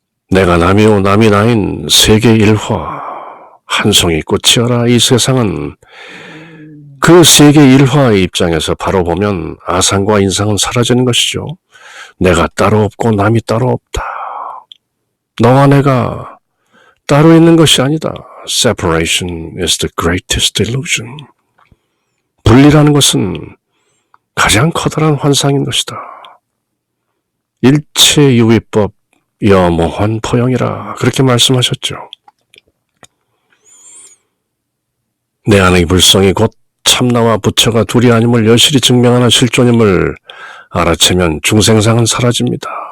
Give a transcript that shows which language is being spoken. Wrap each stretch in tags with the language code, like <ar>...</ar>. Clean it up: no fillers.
<ko>내가 남이요 남이 나인 세계일화 한 송이 꽃이어라. 이 세상은 그 세계일화의 입장에서 바로 보면 아상과 인상은 사라지는 것이죠. 내가 따로 없고 남이 따로 없다. 너와 내가 따로 있는 것이 아니다.</ko> <en>Separation is the greatest illusion.</en> <ko>분리라는 것은 가장 커다란 환상인 것이다. 일체유의법 여모환 포영이라 그렇게 말씀하셨죠. 내 안의 불성이 곧 참나와 부처가 둘이 아님을 여실히 증명하는 실존임을 알아채면 중생상은 사라집니다.</ko>